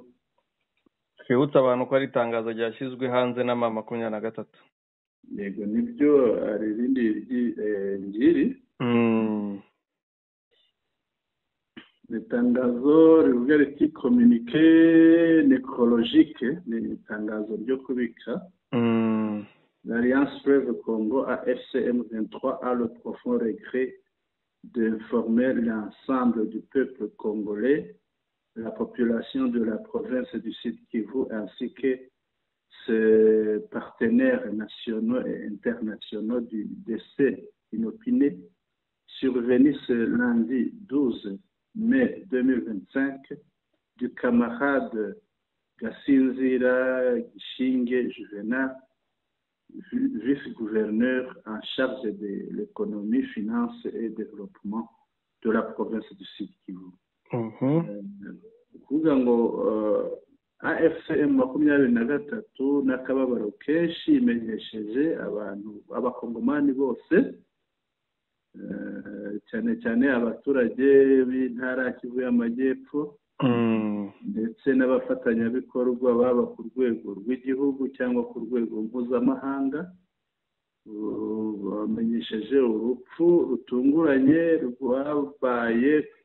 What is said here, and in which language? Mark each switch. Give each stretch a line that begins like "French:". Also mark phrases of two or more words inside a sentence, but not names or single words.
Kinyarwanda: twibutsa abantu ko ari itangazo ryashyizwe hanze na mama 23. Yego, nibyo. Ari irindi ngiri itangazo rivuga riti
French: communiqué nécrologique,
Kinyarwanda: ni itangazo ryo kubika.
French: L'Alliance Fleuve Congo AFCM 23 a le profond regret d'informer l'ensemble du peuple congolais, la population de la province du Sud Kivu ainsi que ses partenaires nationaux et internationaux du décès inopiné survenu ce lundi 12 mai 2025 du camarade Gasinzira Gishinge Juvenal, vice-gouverneur en charge de l'économie, finance et développement de la province du Sud Kivu.
Kinyarwanda: Kuvuga ngo AFCM 23 n'akababaro kenshi imenyesheje abantu abakongomani bose, cyane cyane abaturage b'intara Kivu y'Amajyepfo ndetse n'abafatanyabikorwa baba ku rwego rw'igihugu cyangwa ku rwego mpuzamahanga, bamenyesheje urupfu rutunguranye rwabaye